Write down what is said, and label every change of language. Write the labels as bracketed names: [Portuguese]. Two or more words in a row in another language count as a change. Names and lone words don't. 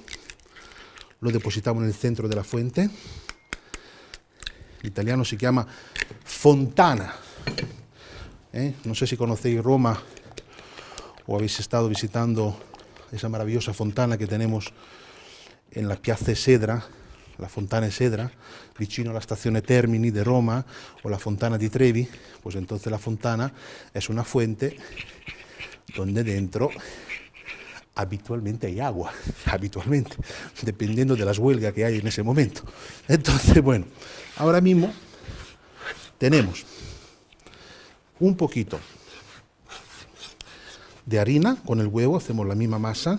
[Spanish] Lo depositamos en el centro de la fuente. En italiano se llama fontana. No sé si conocéis Roma o habéis estado visitando esa maravillosa fontana que tenemos en la Piazza Esedra, la Fontana Esedra, [Italian] vicino alla stazione [Spanish] Termini de Roma, o la Fontana di Trevi. Pues entonces la fontana es una fuente donde dentro habitualmente hay agua, habitualmente, dependiendo de las huelgas que hay en ese momento. Entonces, bueno, ahora mismo tenemos un poquito de harina con el huevo, hacemos la misma masa.